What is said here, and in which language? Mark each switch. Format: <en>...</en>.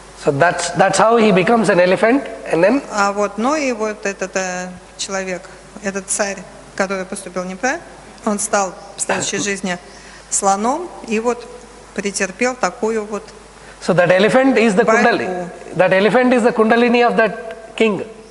<en>So that's how he becomes an elephant, and then</en> <ru>А вот, ну и вот этот человек, этот царь, который поступил неправильно, он стал в следующей жизни слоном и вот претерпел такую вот.</ru> <en>so that elephant is the</en> <ru>Борьбу.</ru> <en>kundalini. That elephant is the kundalini of that king,</en>